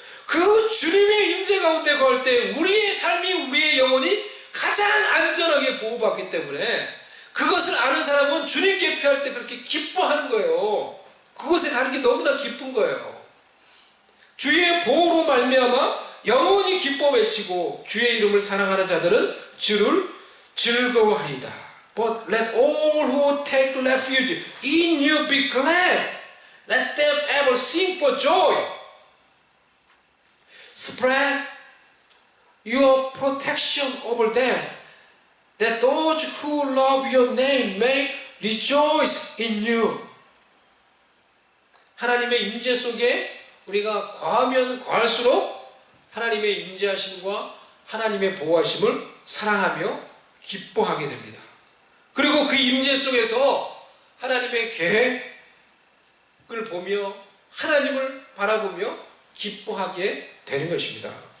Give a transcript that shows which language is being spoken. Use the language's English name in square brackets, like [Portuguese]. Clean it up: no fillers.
[Korean] 그 주님의 임재 가운데 걸 때 우리의 삶이, 우리의 영혼이 가장 안전하게 보호받기 때문에 그것을 아는 사람은 주님께 표할 때 그렇게 기뻐하는 거예요. 그곳에 가는 게 너무나 기쁜 거예요. 주의 보호로 말미암아 영원히 기뻐 외치고 주의 이름을 사랑하는 자들은 주를 즐거워하리이다. [English] But let all who take refuge in you be glad. Let them ever sing for joy. Spread your protection over them, that those who love your name may rejoice in you. [Korean] 하나님의 임재 속에 우리가 과하면 과할수록 하나님의 임재하심과 하나님의 보호하심을 사랑하며 기뻐하게 됩니다. 그리고 그 임재 속에서 하나님의 계획을 보며 하나님을 바라보며 기뻐하게 되는 것입니다.